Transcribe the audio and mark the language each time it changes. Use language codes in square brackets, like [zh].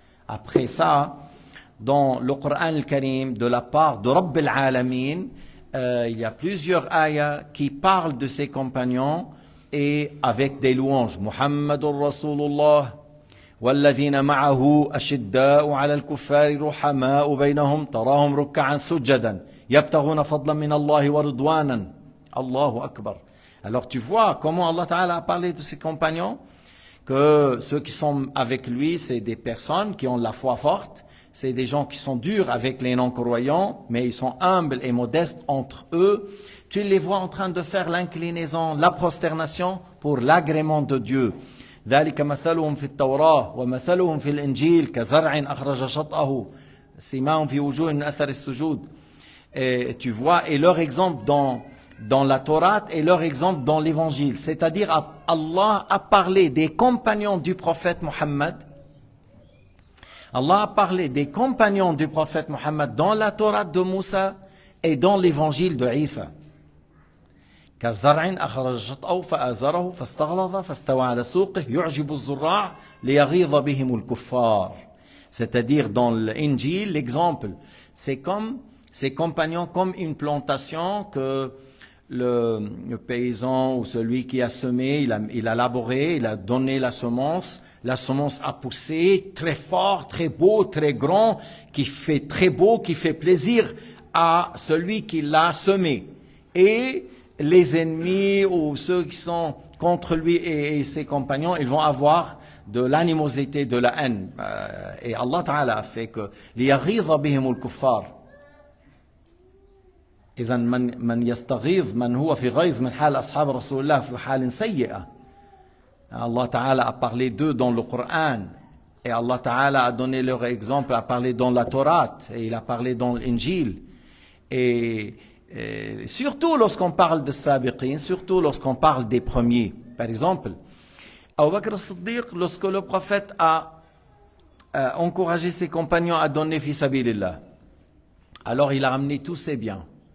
[fr] Après ça, dans le Coran al-Karim, de la part de Rabb al-Alamin, il y a plusieurs ayats qui parlent de ses compagnons et avec des louanges. [ar] Muhammadur Rasulullah والذين معه أشداء على الكفار رحماء بينهم تراهم ركعا سجدا يبتغون فضلا من الله ورضوانا. Allahu Akbar. [fr] Alors tu vois comment Allah Ta'ala a parlé de ses compagnons, que ceux qui sont avec lui, c'est des personnes qui ont la foi forte, c'est des gens qui sont durs avec les non-croyants, mais ils sont humbles et modestes entre eux. Tu les vois en train de faire l'inclinaison, la prosternation pour l'agrément de Dieu. [ar] ذلك مثلهم في التوراة ومثلهم في الإنجيل كزرع أخرج شطأه سيماهم في وجوه من أثر السجود. [fr] Et tu vois, et leur exemple dans la Torah et leur exemple dans l'évangile. C'est-à-dire, Allah a parlé des compagnons du prophète Mohammed. Allah a parlé des compagnons du prophète Mohammed dans la Torah de Moussa et dans l'évangile de Isa. [ar] كزرع أخرج شطأه فآزره فاستغلظ فاستوى على سوقه يعجب الزراع ليغيظ بهم الكفار. [fr] C'est-à-dire dans l'Injil, l'exemple, c'est comme ses compagnons, comme une plantation que le paysan ou celui qui a semé, il a labouré, il a donné la semence a poussé très fort, très beau, très grand, qui fait très beau, qui fait plaisir à celui qui l'a semé. Et les ennemis ou ceux qui sont contre lui et ses compagnons, ils vont avoir de l'animosité, de la haine. Et Allah Ta'ala a fait que [ar] لِيَغِيظَ بِهِمُ الْكُفَّارِ. إذا من يستغيظ من هو في غيظ من حال أصحاب رسول الله في حال سيئة. [fr] Allah Ta'ala a parlé d'eux dans le Coran. Et Allah Ta'ala a donné leur exemple, a parlé dans la Torah, et il a parlé dans l'Injil. Et surtout lorsqu'on parle de Sabiqin, surtout lorsqu'on parle des premiers. Par exemple, Abu Bakr as-Siddiq, lorsque le prophète a encouragé ses compagnons à donner fi sabilillah, alors il a ramené tous ses biens.